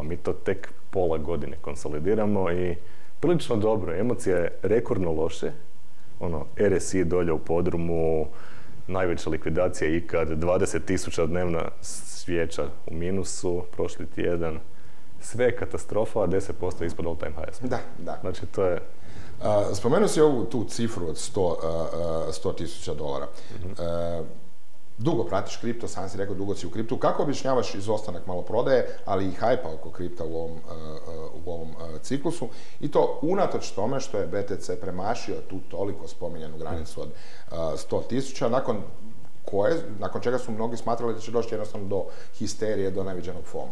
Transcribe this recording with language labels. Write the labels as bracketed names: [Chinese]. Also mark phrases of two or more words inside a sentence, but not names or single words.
[Croatian] Mi to tek pola godine konsolidiramo i prilično dobro. Emocija je rekordno loše. RSI dolje u podrumu, najveća likvidacija ikad, 20.000 dnevna svijeća u minusu, prošli tjedan. Sve je katastrofa, a 10% ispod [English] all time highs. [Croatian] Da. Znači to je... Spomenuo si ovu tu cifru od $100.000. Dugo pratiš kripto, sam si rekao dugo si u kriptu. Kako objašnjavaš izostanak maloprodaje, ali i hajpa oko kripta u ovom ciklusu? I to unatoč tome što je BTC premašio tu toliko spominjanu granicu od 100.000, nakon čega su mnogi smatrali da će doći jednostavno do histerije, do neviđenog FOMA.